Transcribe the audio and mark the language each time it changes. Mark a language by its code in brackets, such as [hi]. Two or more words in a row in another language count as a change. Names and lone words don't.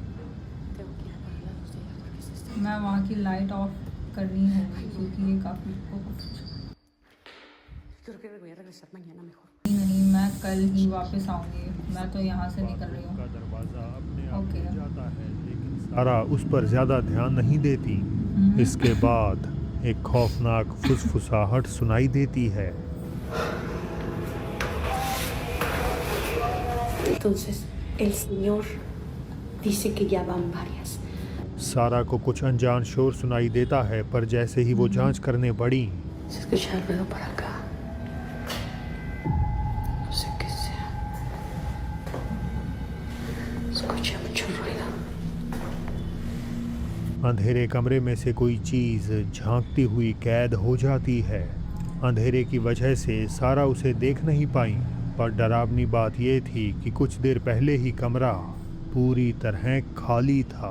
[hi] मैं वहाँ की [en] light off [hi] करनी होगी क्योंकि ये काफ़ी नहीं, मैं कल ही वापस आऊँगी। मैं तो यहाँ से निकल रही हूँ। दरवाज़ा अपने आप ओके। खुल जाता है, लेकिन सारा उस पर ज़्यादा ध्यान नहीं देती। इसके बाद एक खौफनाक फुसफुसाहट सुनाई देती है। [es] Entonces, el Señor dice que ya van varias. [hi] सारा को कुछ अनजान शोर सुनाई देता है, पर जैसे ही वो जांच करने बढ़ी, [es] Se escucha el ruido por acá. No sé qué sea. Escucha mucho ruido. [hi] अंधेरे कमरे में से कोई चीज़ झांकती हुई कैद हो जाती है। अंधेरे की वजह से सारा उसे देख नहीं पाई, पर डरावनी बात यह थी कि कुछ देर पहले ही कमरा पूरी तरह खाली था।